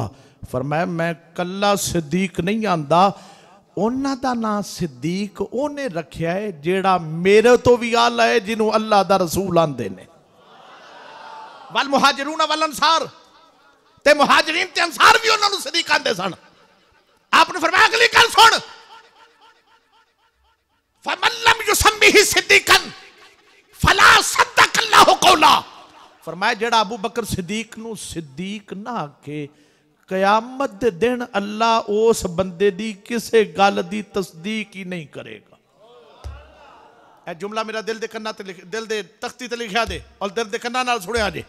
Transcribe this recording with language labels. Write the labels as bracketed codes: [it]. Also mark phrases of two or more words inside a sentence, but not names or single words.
[pa] فرمایا میں کلا صدیق نہیں آندا، انہاں دا نام صدیق اونے رکھیا ہے جیہڑا میرے تو بھی اعلیٰ ہے، جنہوں اللہ دا رسول آندے نے. [ar] والمہاجرون والانصار, [pa] تے مہاجرین تے انصار بھی انہاں نوں صدیق آندے سن. آپ نے فرمایا اگلی گل سن, [ar] فمن لم یسمہ صدیقا فلا صدق اللہ قولہ. [pa] فرمایا جیہڑا ابو بکر صدیق نوں صدیق نہ آکھے، قیامت دے دن اللہ اس بندے دی کسے گل دی تصدیق ہی نہیں کرے گا. اے جملہ میرا دل دے کناں تے دل دے تختی تے لکھا دے اور دل دے کناں نال سنیا جے.